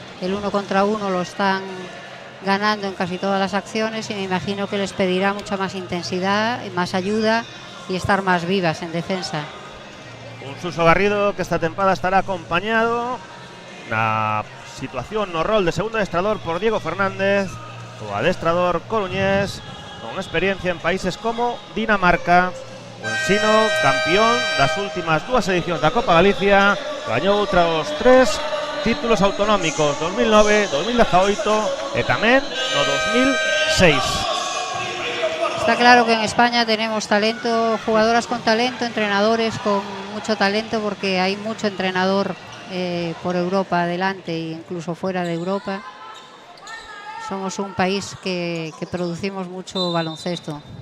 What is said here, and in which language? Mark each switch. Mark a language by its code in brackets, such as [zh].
[es] El 1 contra 1 lo están ganando en casi todas las acciones, y me imagino que les pedirá mucha más intensidad, más ayuda y estar más vivas en defensa. [gl] Un Suso Garrido que esta temporada estará acompañado na situación no rol de segundo adestrador por Diego Fernández, o adestrador coruñés con experiencia en países como Dinamarca. O Ensino, campeón das últimas 2 edicións da Copa Galicia, gañou outros 3 títulos autonómicos, 2009, 2018 e tamén no 2006. [es] Está claro que en España tenemos talento, jugadoras con talento, entrenadores con mucho talento, porque hay mucho entrenador por Europa adelante e incluso fuera de Europa. Somos un país que producimos mucho baloncesto.